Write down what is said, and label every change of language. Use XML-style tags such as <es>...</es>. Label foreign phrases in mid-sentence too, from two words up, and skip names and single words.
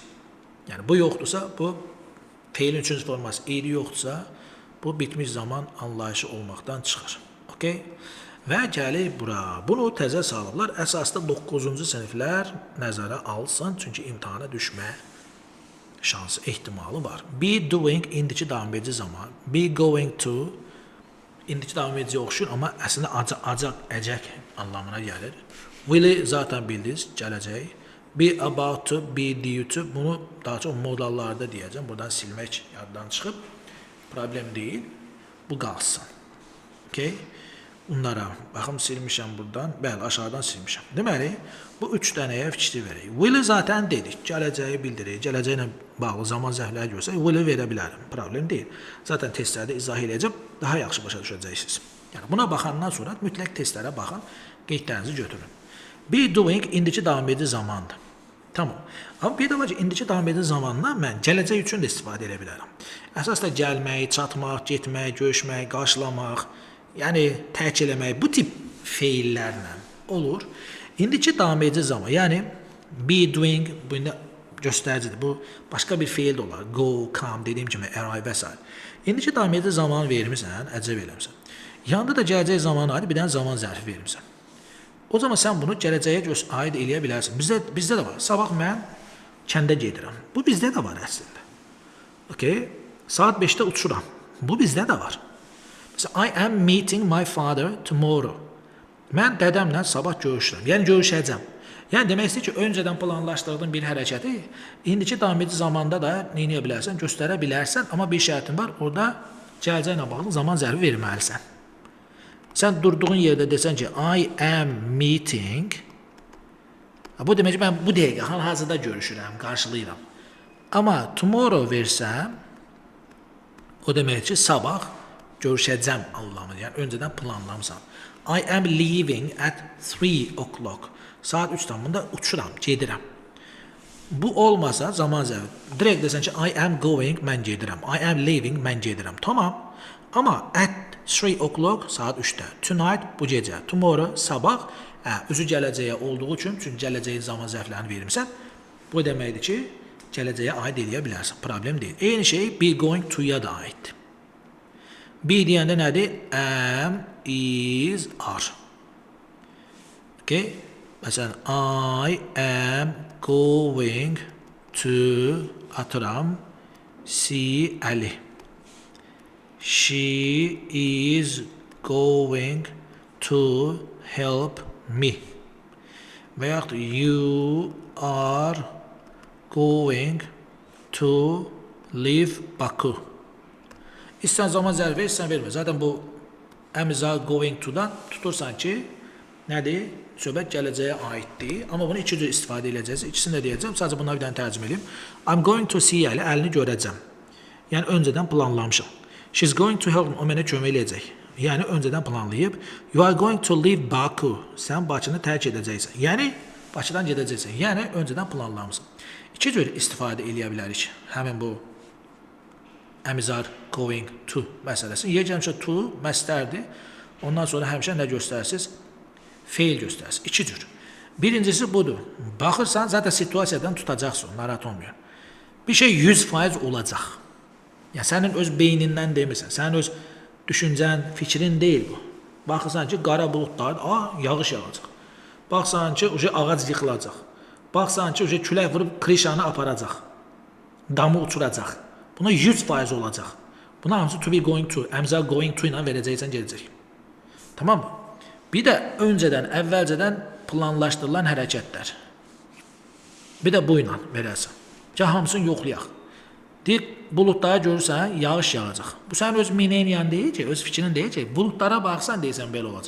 <az>Yəni bu yoxdursa, bu fiilin üçüncü forması idi yoxdursa, bu bitmiş zaman anlayışı olmaqdan çıxır. Okay? Və gəlir bura. Bunu təzə salıblar. Əsasda 9-cu siniflər nəzərə alsın, çünki imtahana düşmə şansı, ehtimalı var.</az> <en>Be doing</en> <az>indiki davam edici zaman.</az> <en>Be going to</en> <az>indiki davam edici oxşur, amma əslində əcək anlamına gəlir. Will'i zaten bildiniz, gələcək.</az> <en>Be about to, be due to,</en> <az>bunu daha çox modallarda deyəcəm. Buradan silmək yaddan çıxıb. Problem deyil. Bu qalsın. Okay? Bunlara, baxım silmişəm buradan. Bəli, aşağıdan silmişəm. Deməli, bu 3 dənəyə fikir verək. Will'i zaten dedik. Gələcəyi bildirir. Gələcəklə bağlı zaman zərfləri görsək, will'i verə bilərəm. Problem deyil. Zaten testlərdə izah edəcəm. Daha yaxşı başa düşəcəksiniz. Yəni, buna baxandan sonra mütləq testlərə baxın. Qeydlərinizi götürün.</az> <en>Be doing</en> <az>indiki davam edici zamandır. Tamam. Amma bir də var ki, indiki davam edici zamandan mən gələcək üçün də istifadə edə bilərəm. Əsas da gəlmək, çatmaq, getmək, görüşmək, qarşılamaq, yəni tərk eləmək, bu tip feillərlə olur. İndiki davam edici zaman, yəni</az> <en>be doing,</en> <az>bu indi göstəricidir. Bu başqa bir feil də olar.</az> <en>Go, come,</en> <az>dediyim kimi, arrive və s. İndiki davam edici zaman vermirsən, əcəb eləmirsən. Yanında da gələcək zamanı aid bir dənə zaman zərfi vermirsən. O zaman sən bunu gələcəyə aid eləyə bilərsən. Bizdə də var. Sabah mən kəndə gedirəm. Bu bizdə də var əslində. Okay? Saat 5-də uçuram. Bu bizdə də var.</az> <en>Mesela, I am meeting my father tomorrow.</en> <az>Mən dədəmlə sabah görüşürəm. Yəni görüşəcəm. Yəni demək istəyir ki, öncədən planlaşdırdığın bir hərəkəti indiki davam edici zamanda da nə edə bilərsən, göstərə bilərsən, amma bir şərtin var. Orada gələcəklə bağlı zaman zərfi verməlisən. Sən durduğun yerdə desən ki,</az> <en>I am meeting.</en> <az>Bu demək ki, mən bu dəqiqə hal-hazırda görüşürəm, qarşılayıram. Amma tomorrow versəm, o demək ki, sabah görüşəcəm anlamını, yəni öncədən planlamısan.</az> <en>I am leaving at 3 o'clock.</en> <az>Saat 3 tamında uçuram, gedirəm. Bu olmasa zaman zərfi. Direkt desən ki,</az> <en>I am going,</en> <az>mən gedirəm.</az> <en>I am leaving,</en> <az>mən gedirəm. Tamam. Amma</az> <en>at 3 o'clock</en> <az>saat 3'də. Tonight bu gecə. Tomorrow sabah. Üzü gələcəyə olduğu üçün, çünki gələcəyin zaman zərflərini vermirsən. Bu deməkdir ki, gələcəyə aid eləyə bilərsən. Problem deyil. Eyni şey</az> <en>be going to-ya</en> <az>da aiddir. Be deyəndə nədir?</az> <en>Am, is, are. Okay? Məsələn, I am going to atıram see Ali. She is going to help me.</en> <az>Və yaxud</az> <en>you are going to leave Baku.</en> <az>İstən zaman zərfi, istən vermə. Zaten bu əmza</az> <en>going to-dan</en> <az>tutursan ki, nədir? Söhbət gələcəyə aiddir. Amma bunu iki cür istifadə edəcəyiz. İkisini də deyəcəm. Sadəcə bunları bir dənə tərcümə edeyim.</az> <en>I'm going to see Ali.</en> <az>Əlini görəcəm. Yəni öncədən planlamışam.</az> <en>She's going to help me.</en> <az>O mənə kömək eləyəcək. Yəni öncədən planlayıb.</az> <en>You are going to leave Baku.</en> <az>Sən Bakını tərk edəcəksən. Yəni Bakıdan gedəcəksən. Yəni öncədən planlamısan. İki cür istifadə eləyə bilərik. Həmin bu əmizar</az> <en>going to</en> <az>məsələsi. Yegəncə to məstərdir. Ondan sonra həmişə nə göstərsiniz? Feil göstərsin. İki cür. Birincisi budur. Baxırsan, zaten situasiyadan tutacaqsın. Narahat olmuyor. Bir şey 100% olacaq. Yəni, sənin öz beynindən demirsən. Sənin öz düşüncən, fikrin deyil bu. Baxırsan ki, qara buludlar, yağış yağacaq. Baxırsan ki, ağac yıxılacaq. Baxırsan ki, külək vurub krişanı aparacaq. Damı uçuracaq. Buna 100% olacaq. Buna hamısı</az> <en>to be going to,</en> <az>əmzal</az> <en>going to</en> <az>ilə verəcəksən gedəcək. Tamam mı? Bir də öncədən, əvvəlcədən planlaşdırılan hərəkətlər. Bir də bu ilə verərsən. Gəl hamısını yoxlayaq. Deyək, buludları görürsən, yağış yağacaq. Bu sənin öz minenyan deyil ki, öz fikrin deyil ki, buludlara baxsan deyirsən belə olacaq.</az>